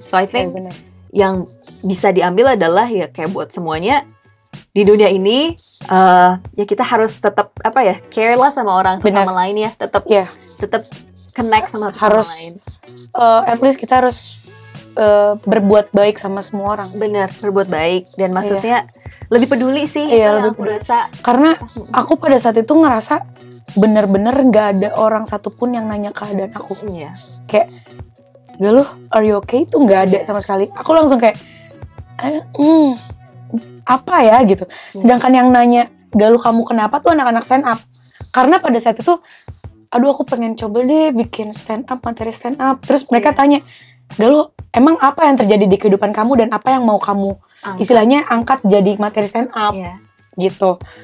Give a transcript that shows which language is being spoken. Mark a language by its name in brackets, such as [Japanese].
[English] So I think [Indonesian] yang bisa diambil adalah ya kayak buat semuanya di dunia ini ya kita harus tetap apa ya care lah sama orang sama lain ya, tetap connect sama sama lain. [English] At least [Indonesian] kita harus berbuat baik sama semua orang. Bener, berbuat baik dan maksudnya lebih peduli sih itu yang aku rasa. Karena aku pada saat itu ngerasa bener-bener gak ada orang satupun yang nanya keadaan aku. Kayak [English] Galuh, are you okay? [Indonesian] Itu gak ada sama sekali. Aku langsung kayak apa ya gitu. Sedangkan yang nanya Galuh kamu kenapa tuh anak-anak stand up. Karena pada saat itu aduh aku pengen coba deh bikin stand up, materi stand up. Terus mereka tanya, Galuh emang apa yang terjadi di kehidupan kamu dan apa yang mau kamu istilahnya angkat jadi materi stand up gitu.